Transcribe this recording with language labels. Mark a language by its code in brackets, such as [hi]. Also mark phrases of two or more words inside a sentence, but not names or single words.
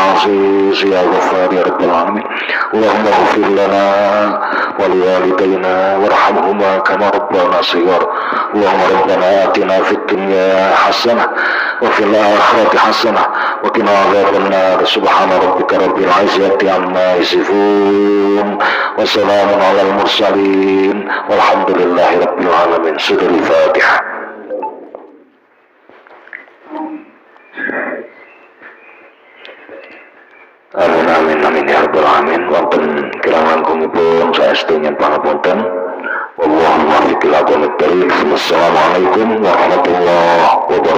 [ar] عزيز يا غفار يا رب العالمين اللهم اغفر لنا ولوالدينا وارحمهما كما ربنا صغار اللهم ربنا آتنا في الدنيا حسنة وفي الآخرة حسنة وقنا عذاب النار سبحان ربك رب العزة عما يصفون وسلام على المرسلين والحمد لله رب العالمين. سورة الفاتحة. آمين آمين آمين يا رب العالمين. [jv] Wonten kirangan kumipun saestu pangapunten. [ar] والله الموفق إلى أقوم الطريق. والسلام عليكم ورحمة الله